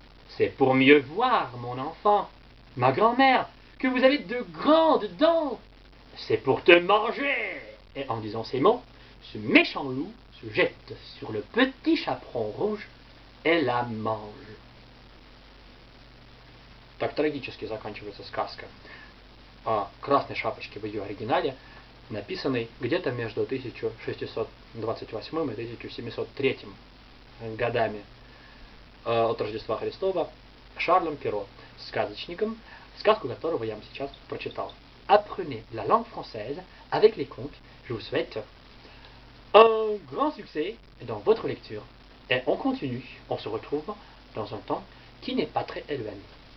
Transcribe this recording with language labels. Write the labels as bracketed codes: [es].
[fr] C'est pour mieux voir, mon enfant. Ma grand-mère, que vous avez de grandes dents. C'est pour te manger. Et en disant ces mots, ce méchant loup se jette sur le petit chaperon rouge et la mange. [ru] Так трагически заканчивается сказка о Красной Шапочке в ее оригинале, написанный где-то между 1628 и 1703 годами от Рождества Христова Шарлем Перро, сказочником, сказку которого я вам сейчас прочитал. [fr] Apprenez la langue française avec les contes. Je vous souhaite un grand succès dans votre lecture. Et on continue, on se retrouve dans un temps qui n'est pas très éloigné.